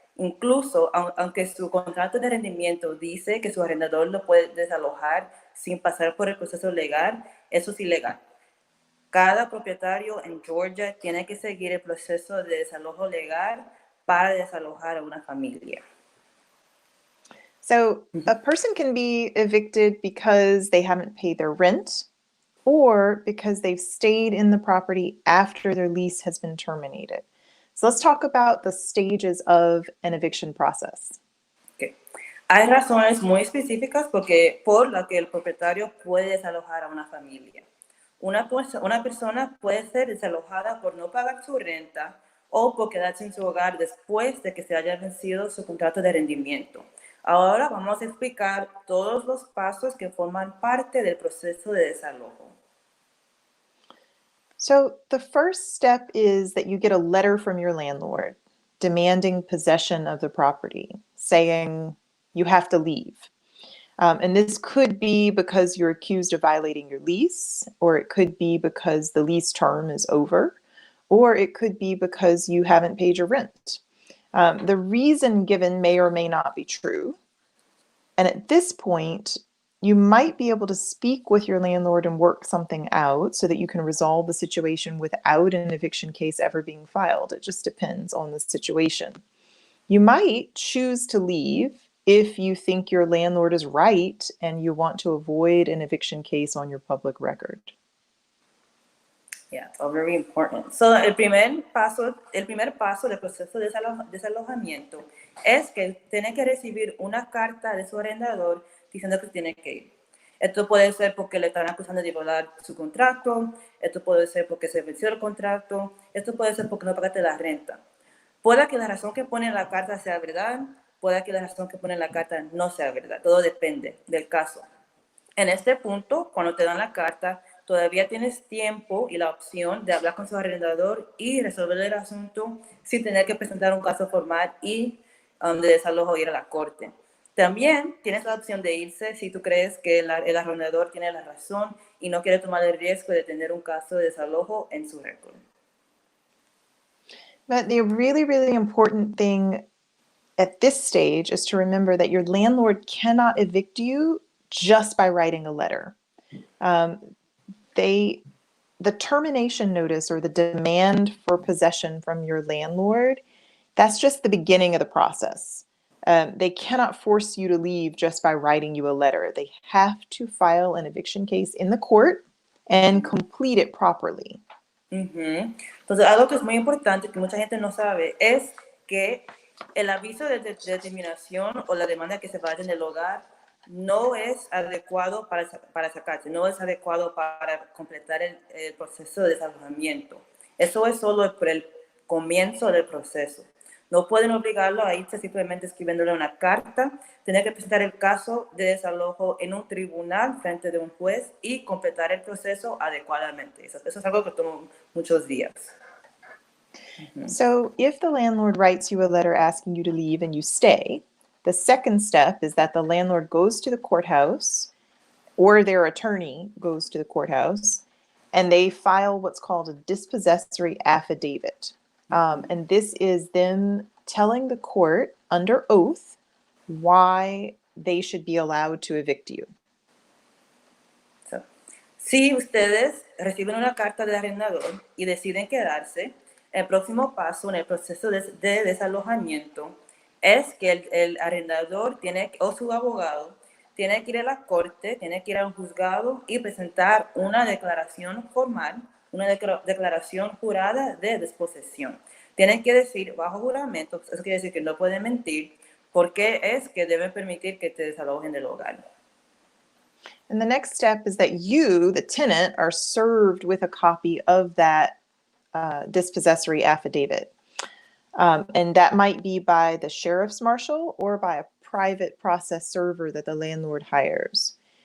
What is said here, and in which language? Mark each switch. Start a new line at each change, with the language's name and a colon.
Spanish: Incluso, aunque su contrato de arrendamiento dice que su arrendador lo puede desalojar sin pasar por el proceso legal, eso es ilegal. Cada propietario en Georgia tiene que seguir el proceso de desalojo legal para desalojar a una familia.
English: So a person can be evicted because they haven't paid their rent or because they've stayed in the property after their lease has been terminated. So let's talk about the stages of an eviction process. Okay.
Spanish: Hay razones muy específicas por las que el propietario puede desalojar a una familia. Una persona puede ser desalojada por no pagar su renta o por quedarse en su hogar después de que se haya vencido su contrato de arrendamiento. Ahora vamos a explicar todos los pasos que forman parte del proceso de desalojo.
English: So the first step is that you get a letter from your landlord demanding possession of the property, saying you have to leave. And this could be because you're accused of violating your lease, or it could be because the lease term is over, or it could be because you haven't paid your rent. The reason given may or may not be true. And at this point, you might be able to speak with your landlord and work something out so that you can resolve the situation without an eviction case ever being filed. It just depends on the situation. You might choose to leave if you think your landlord is right and you want to avoid an eviction case on your public record. Yeah, so very important.
Spanish: So, el primer paso del proceso de desalojamiento es que tiene que recibir una carta de su arrendador diciendo que tiene que ir. Esto puede ser porque le están acusando de violar su contrato, esto puede ser porque se venció el contrato, esto puede ser porque no pagaste la renta. Puede que la razón que pone en la carta sea verdad, puede que la razón que pone en la carta no sea verdad, todo depende del caso. En este punto, cuando te dan la carta, todavía tienes tiempo y la opción de hablar con su arrendador y resolver el asunto sin tener que presentar un caso formal y de desalojo ir a la corte. También tienes la opción de irse si tú crees que el arrendador tiene la razón y no quiere tomar el riesgo de tener un caso de desalojo en su récord.
English: But the really, really important thing at this stage is to remember that your landlord cannot evict you just by writing a letter. The termination notice or the demand for possession from your landlord, that's just the beginning of the process. They cannot force you to leave just by writing you a letter. They have to file an eviction case in the court and complete it properly.
Spanish: Entonces, algo que es muy importante que mucha gente no sabe es que el aviso de determinación o la demanda que se vaya en el hogar no es adecuado para sacarse, no es adecuado para completar el proceso de desalojamiento. Eso es solo el comienzo del proceso. No pueden obligarlo a irse simplemente escribiéndole una carta, tener que presentar el caso de desalojo en un tribunal frente de un juez y completar el proceso adecuadamente. Eso es algo que toma muchos días.
English: So if the landlord writes you a letter asking you to leave and you stay, the second step is that the landlord goes to the courthouse or their attorney goes to the courthouse and they file what's called a dispossessory affidavit. And this is them telling the court under oath why they should be allowed to evict you.
Spanish: So, si ustedes reciben una carta del arrendador y deciden quedarse, el próximo paso en el proceso de desalojamiento es que el arrendador o su abogado tiene que ir a la corte, tiene que ir a un juzgado y presentar una declaración formal, una declaración jurada de disposición. Tienen que decir bajo juramento, eso quiere decir que no pueden mentir, porque es que deben permitir que te desalojen del hogar.
English: And the next step is that you, the tenant, are served with a copy of that dispossessory affidavit. And that might be by the sheriff's marshal or by a private process server that the landlord hires.